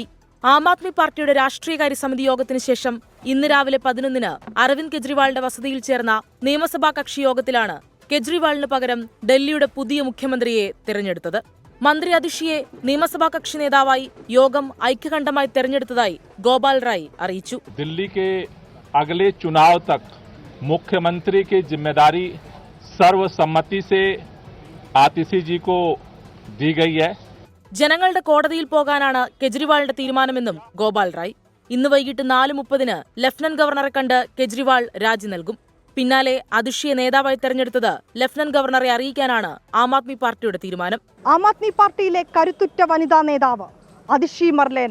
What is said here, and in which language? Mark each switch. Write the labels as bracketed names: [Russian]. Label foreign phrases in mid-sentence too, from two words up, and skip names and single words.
[Malayalam] ആം ആദ്മി പാർട്ടിയുടെ രാഷ്ട്രീയകാര്യ സമിതി യോഗത്തിന് ശേഷം ഇന്ന് രാവിലെ 11-ന് അരവിന്ദ് കെജ്രിവാളിന്റെ വസതിയിൽ ചേർന്ന നിയമസഭാ കക്ഷി യോഗത്തിലാണ് കെജ്രിവാളിന് പകരം ഡൽഹിയുടെ പുതിയ മുഖ്യമന്ത്രിയെ തിരഞ്ഞെടുത്തത്. മന്ത്രി അതിഷിയെ നിയമസഭാ കക്ഷി നേതാവായി യോഗം ഐക്യകണ്ഠമായി തെരഞ്ഞെടുത്തതായി ഗോപാൽ റായ് അറിയിച്ചു. [Hindi] दिल्ली के अगले चुनाव तक मुख्यमंत्री की जिम्मेदारी सर्वसम्मति से आतिशी जी को दी गई है. [Malayalam] ജനങ്ങളുടെ കോടതിയിൽ പോകാനാണ് കെജ്രിവാളിന്റെ തീരുമാനമെന്നും ഗോപാൽ റായ്. ഇന്ന് വൈകിട്ട് 4:30-ന് ലഫ്റ്റനന്റ് ഗവർണറെ കണ്ട് കെജ്രിവാൾ രാജി നൽകും. പിന്നാലെ അതിഷിയെ നേതാവായി തെരഞ്ഞെടുത്തത് ലഫ്റ്റനന്റ് ഗവർണറെ അറിയിക്കാനാണ് ആം ആദ്മി പാർട്ടിയുടെ തീരുമാനം. ആം ആദ്മി പാർട്ടിയിലെ കരുത്തുറ്റ വനിതാ നേതാവ് അതിഷി മെർലേന.